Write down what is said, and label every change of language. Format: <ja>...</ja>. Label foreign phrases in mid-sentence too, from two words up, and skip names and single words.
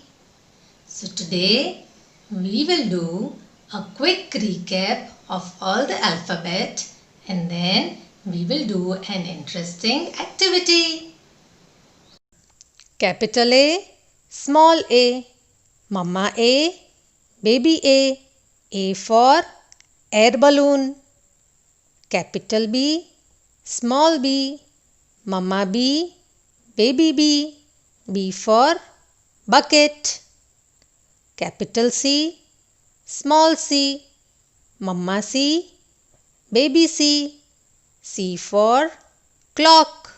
<en>So today we will do a quick recap of all the alphabet and then we will do an interesting activity. Capital A, small a, Mama A, baby A for air balloon. Capital B, small b, Mama B, baby B for bucket. Capital C, small c, Mama C, baby C for clock.</en>